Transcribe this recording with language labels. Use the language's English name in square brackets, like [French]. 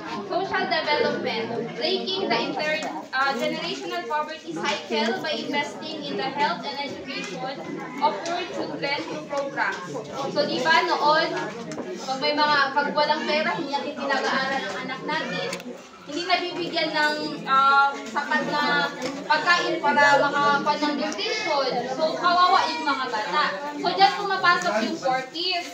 [English] Social development, breaking the intergenerational poverty cycle by investing in the health and education of poor children through programs. [Filipino] So di ba noon, pag walang pera, hindi natin pinag-aaral ang anak natin, hindi nabibigyan ng sapat na pagkain para makakuha ng nutrition. So, kawawa yung mga bata. So, dyan pumapasok yung 40s.